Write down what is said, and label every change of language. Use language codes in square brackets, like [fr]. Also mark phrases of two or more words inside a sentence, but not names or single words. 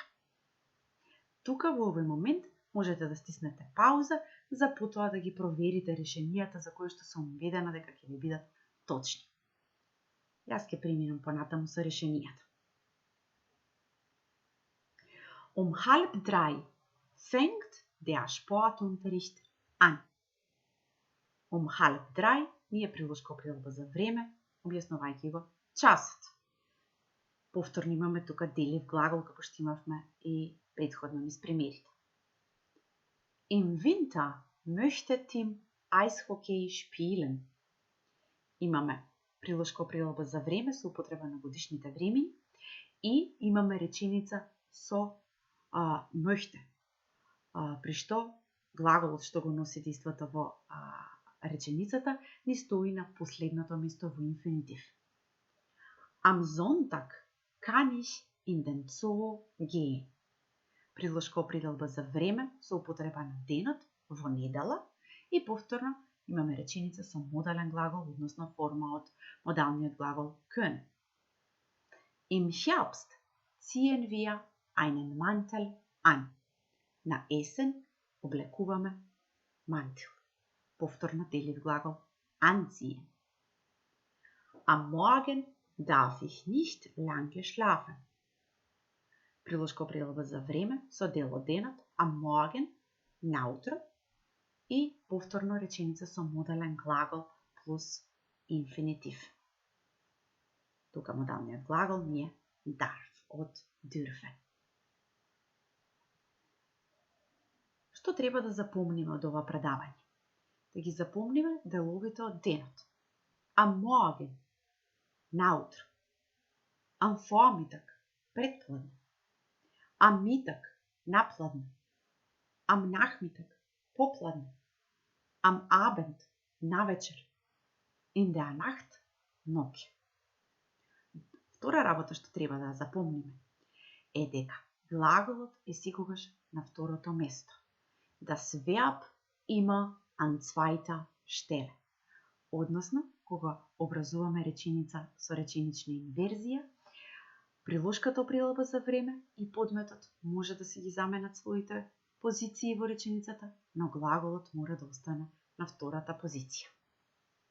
[mk] Тука во овој момент можете да стиснете пауза за потоа да ги проверите решенијата за кои што сум убедена дека ќе ви бидат точни. Јас ќе преминам понатаму со решенијата. [de] 2:30 fängt der Sportunterricht an. [mk] 2:30 ние приложка определба за време, објаснувајќи го часот. Повторно имаме тука делив глагол, како што имавме и предходно низ примерите. [de] Im Winter möchte Tim Eishockey spielen. [mk] Имаме приложка определба за време со употреба на годишните времиња и имаме реченица со möchte. При што глаголот што го носи действото во реченицата ни стои на последното место во инфинитив. [de] Am Sonntag kann ich in den Zoo gehen. [mk] Приложка определба за време со употреба на денот во недела и повторно имаме реченица со модален глагол, односно форма од модалниот глагол können. [de] Im Herbst ziehen wir einen Mantel an. [mk] На есен облекуваме мантил. Повторно делив глагол anziehen. [de] Am Morgen darf ich nicht lange schlafen. [mk] Приложка определба за време со дел од денот, [de] am Morgen, [mk] наутро и повторно реченица со модален глагол плюс инфинитив. Тука модалниот глагол ни е darf од dürfen. Што треба да запомниме од ова предавање? Да ги запомниме деловите од денот. [de] Am Morgen, наутро. Am Vormittag, предпладне. Am Mittag, напладне. Am Nachmittag, попладне. Am Abend, навечер. In der Nacht, [mk] ноќе. Втора работа што треба да запомниме е дека глаголот е секогаш на второто место. [de] Das Verb immer an zweiter Stelle. [mk] Односно, кога образуваме реченица со реченична инверзија, приложката определба за време и подметот може да се ги заменат своите позиции во реченицата, но глаголот мора да остане на втората позиција.